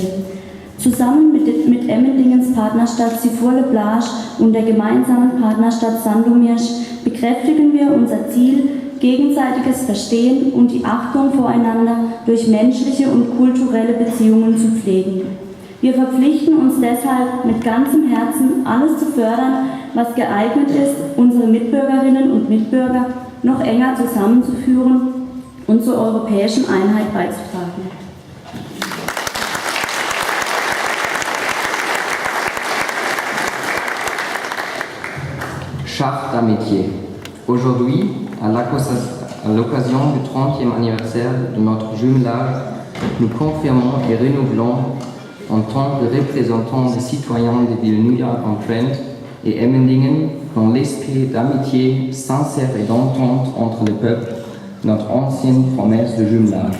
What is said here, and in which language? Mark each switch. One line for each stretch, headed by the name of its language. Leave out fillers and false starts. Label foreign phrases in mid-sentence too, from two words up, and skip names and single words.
German: Zusammen mit Emmendingens Partnerstadt Six-Fours-les-Plages und der gemeinsamen Partnerstadt Sandomierz bekräftigen wir unser Ziel, gegenseitiges Verstehen und die Achtung voreinander durch menschliche und kulturelle Beziehungen zu pflegen. Wir verpflichten uns deshalb mit ganzem Herzen, alles zu fördern, was geeignet ist, unsere Mitbürgerinnen und Mitbürger noch enger zusammenzuführen und zur europäischen Einheit beizutragen.
French: Charte d'amitié. Aujourd'hui, à l'occasion du 30e anniversaire de notre jumelage, nous confirmons et renouvelons en tant que représentants des citoyens des villes Newark-on-Trent et Emmendingen, dans l'esprit d'amitié sincère et d'entente entre les peuples, notre ancienne promesse de jumelage.